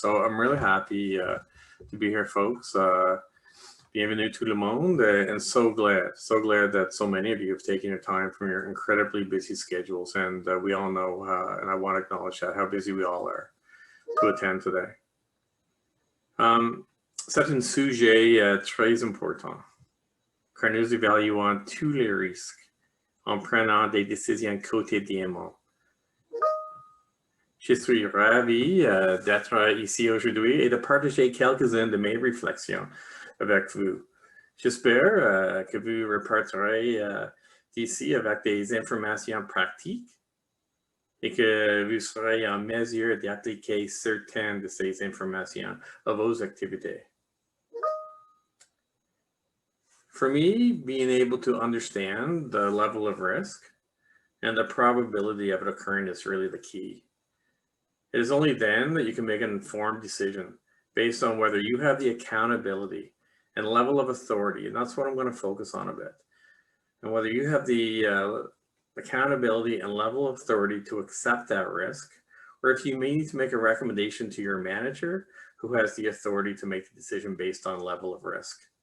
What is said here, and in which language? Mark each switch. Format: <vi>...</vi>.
<en>So I'm really happy to be here, folks.</en> <fr>Bienvenue tout le monde,</fr> <en>and so glad that so many of you have taken your time from your incredibly busy schedules, and we all know, and I want to acknowledge that, how busy we all are to attend today.</en> <fr>C'est un sujet très important, car nous évaluons tous les risques en prenant des décisions quotidiennement. Je suis ravi d'être ici aujourd'hui et de partager quelques-unes de mes réflexions avec vous. J'espère que vous repartirez d'ici avec des informations pratiques et que vous serez en mesure d'appliquer certaines de ces informations à vos activités.</fr> <en>For me, being able to understand the level of risk and the probability of it occurring is really the key. It is only then that you can make an informed decision based on whether you have the accountability and level of authority, and that's what I'm going to focus on a bit, and whether you have the accountability and level of authority to accept that risk, or if you may need to make a recommendation to your manager who has the authority to make the decision based on level of risk.</en>